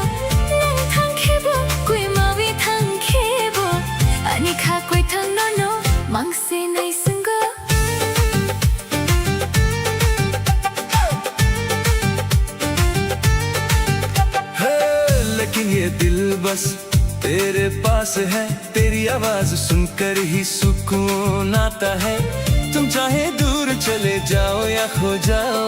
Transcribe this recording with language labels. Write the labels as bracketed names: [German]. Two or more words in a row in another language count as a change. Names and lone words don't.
[Kok Borok] Nang thang khebo koi mawi thang khebo, ani kha koi thang no no mangse nai sungo. [Hindi] है लेकिन ये दिल बस तेरे पास है, तेरी आवाज सुनकर ही सुकून आता है। तुम चाहे दूर चले जाओ या खो जाओ,